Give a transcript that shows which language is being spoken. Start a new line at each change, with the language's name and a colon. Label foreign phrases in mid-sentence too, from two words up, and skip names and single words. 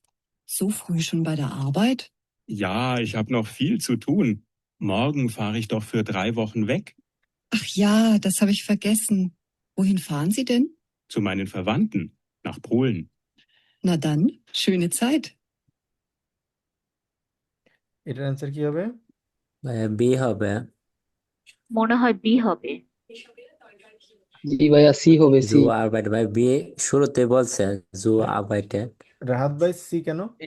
German: So früh schon bei der Arbeit? Ja, ich habe noch viel zu tun. Morgen fahre ich doch für 3 Wochen weg Ach ja, das habe ich vergessen. Wohin fahren Sie denn? zu meinen Verwandten nach Polen. Na dann, schöne Zeit.
Bangla: এটার অ্যান্সার কি হবে? বি হবে। মনে হয় বি হবে। জি ভাইয়া, সি হবে, জু সি। আরবাইট ভাই বি শুরুতে বলছে
German: zu Arbeit.
Bangla: রাহাত ভাই সি কেন?